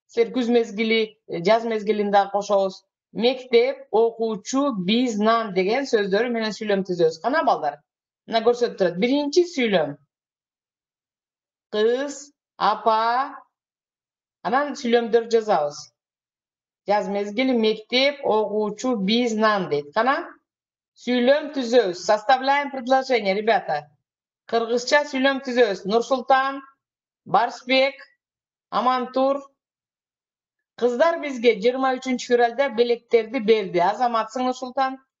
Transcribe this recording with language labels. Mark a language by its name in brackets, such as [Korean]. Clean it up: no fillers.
[Kyrgyz] Силер күз мезгили, жаз мезгилин да кошобуз. Мектеп, окуучу, биз, нан деген сөздөр менен сүйлөм түзөбүз. Кана, балдар? Мына көрсөтүп турат. Биринчи сүйлөм. Кыз, апа, анан сүйлөмдөр жазабыз. Жаз мезгили, мектеп, окуучу, биз, нан дейт. Кана? Сүйлөм түзөбүз. [Russian] Составляем предложение, ребята. [Kyrgyz] Кыргызча сүйлөм түзөбүз. Нурсултан, Барсбек, Амантур. Кыздар бизге 23 февралда белектерди берди. Азаматсың, Нурсултан?